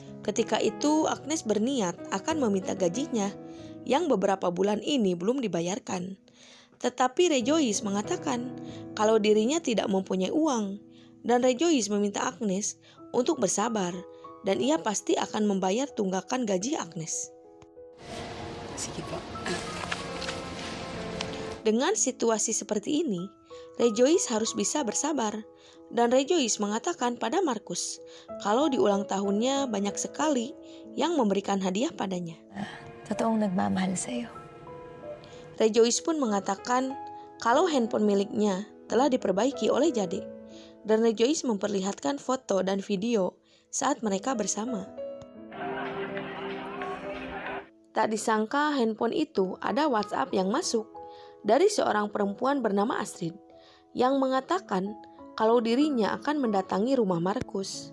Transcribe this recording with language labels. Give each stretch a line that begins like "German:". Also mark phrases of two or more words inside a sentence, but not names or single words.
Indonesian: Ketika itu Agnes berniat akan meminta gajinya yang beberapa bulan ini belum dibayarkan. Tetapi Rejoice mengatakan kalau dirinya tidak mempunyai uang dan Rejoice meminta Agnes untuk bersabar dan ia pasti akan membayar tunggakan gaji Agnes.
Filipino: Sige po.
Indonesian: Dengan situasi seperti ini, Rejoice harus bisa bersabar dan Rejoice mengatakan pada Marcus kalau di ulang tahunnya banyak sekali yang memberikan hadiah padanya.
Filipino: Totoong nagmamahal sa'yo.
Indonesian: Rejoice pun mengatakan kalau handphone miliknya telah diperbaiki oleh Jade dan Rejoice memperlihatkan foto dan video saat mereka bersama. Tak disangka handphone itu ada WhatsApp yang masuk dari seorang perempuan bernama Astrid yang mengatakan kalau dirinya akan mendatangi rumah Marcus.